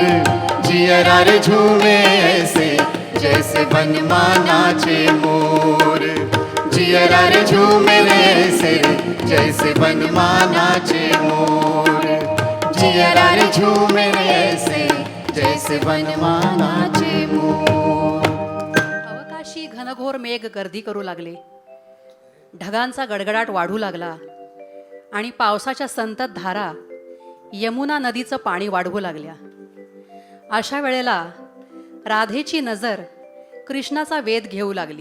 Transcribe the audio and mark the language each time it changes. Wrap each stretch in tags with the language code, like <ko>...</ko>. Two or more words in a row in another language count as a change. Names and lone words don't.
<hi>जियरा रे झूमे ऐसे जैसे बनमाना चे मोर। जियरा रे झूमे ऐसे जैसे बनमाना चे मोर। जियरा रे झूमे ऐसे जैसे वनमानाचे मोर.</hi> <mr>अवकाशी घनघोर मेघ गर्दी करू लागले. ढगांचा गडगडाट वाढू लागला आणि पावसाच्या संतत धारा यमुना नदीचं पाणी वाढवू लागल्या. अशा वेळेला राधेची नजर कृष्णाचा वेध घेऊ लागली.</mr>